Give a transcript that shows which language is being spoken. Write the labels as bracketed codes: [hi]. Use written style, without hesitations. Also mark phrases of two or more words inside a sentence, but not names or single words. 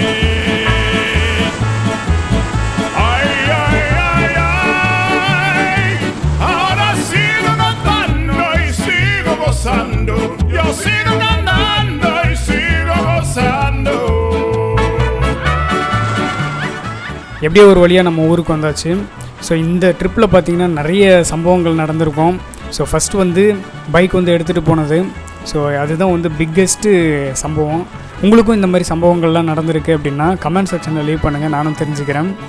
[es] Ay, ay, ay, ay, ahora sigo cantando y sigo gozando. Yo sigo cantando y sigo gozando. [ta] எப்படியோ ஒரு வழியாக நம்ம ஊருக்கு வந்தாச்சு. ஸோ இந்த ட்ரிப்பில் பார்த்திங்கன்னா நிறைய சம்பவங்கள் நடந்திருக்கும். [en] so first [ta] வந்து பைக் வந்து எடுத்துகிட்டு போனது. ஸோ அதுதான் வந்து பிக்கெஸ்ட்டு சம்பவம். உங்களுக்கும் இந்த மாதிரி சம்பவங்கள்லாம் நடந்திருக்கு அப்படின்னா [en] comment section leave [ta] பண்ணுங்கள், நானும் தெரிஞ்சுக்கிறேன்.